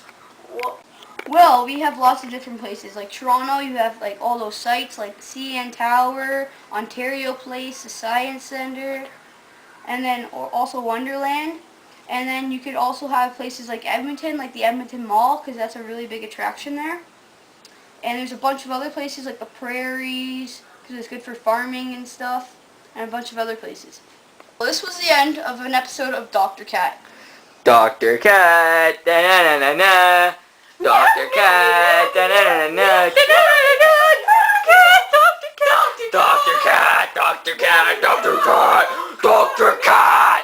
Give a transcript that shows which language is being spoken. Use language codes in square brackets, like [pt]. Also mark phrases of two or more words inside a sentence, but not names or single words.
[en] Well, we have lots of different places. Like Toronto, you have like all those sites like the CN Tower, Ontario Place, the Science Centre, and then also Wonderland. And then you could also have places like Edmonton, like the Edmonton Mall, because that's a really big attraction there. And there's a bunch of other places like the prairies, because it's good for farming and stuff, and a bunch of other places. Well, this was the end of an episode of Dr. Kat. Dr. Kat, da na na na na. Dr. Kat, da na na na na. Dr. Kat, Dr. Kat, Dr. Kat, Dr. Kat, Dr. Kat.